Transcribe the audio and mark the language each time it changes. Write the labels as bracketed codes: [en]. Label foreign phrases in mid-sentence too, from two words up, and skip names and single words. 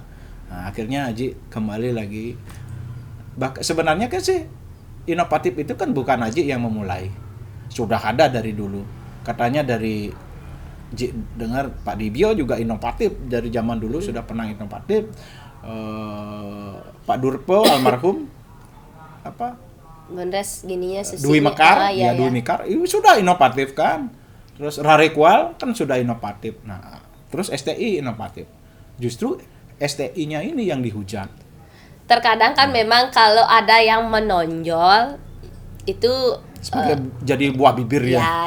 [id] Nah, akhirnya Haji kembali lagi. Sebenarnya kan sih inovatif itu kan bukan Haji yang memulai. Sudah ada dari dulu. Katanya dari dengar Pak Dibio juga inovatif dari zaman dulu sudah pernah inovatif. Pak Durpo almarhum Bondres gininya Dwi Mekar, Dwi Mekar itu sudah inovatif kan. Terus Rarekwal kan sudah inovatif. Nah, terus STI inovatif. Justru STI-nya ini yang dihujat. Terkadang kan memang kalau ada yang menonjol itu jadi buah bibir ya.